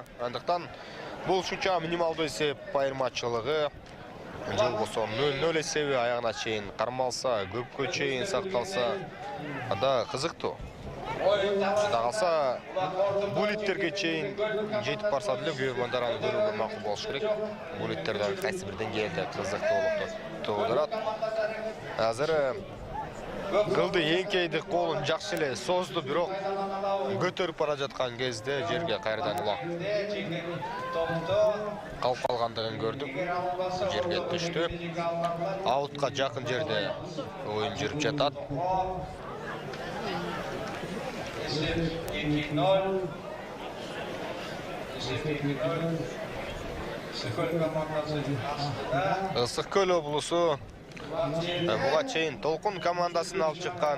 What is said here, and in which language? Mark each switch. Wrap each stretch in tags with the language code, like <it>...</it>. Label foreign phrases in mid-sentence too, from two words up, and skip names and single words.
<ky>Андыктан бул ушунча минималдуу эсеп айырмачылыгы, же болбосо 0-0 эсеби аягына чейин кармалса, көпкө чейин сакталса, анда кызыктуу. Шунда калса, булиттерге чейин жетип барса деле көрөрмандар аны көрүүгө макул болуш керек. Булиттерден кайсы бир деңгээлде кызыктуулукту туудурат. Азыр Кылды</ky> <kk>еңкейді қолын жақсы</kk> <ky>эле созды, бирок көтөрүп бара жаткан кезде жерге кайрадан улак калып калгандыгын көрдүк. Жерге түштү. Аутка жакын жерде оюн жүрүп жатат. Ысык көл облусу буга чейин Толкун командасын алып чыккан.</ky>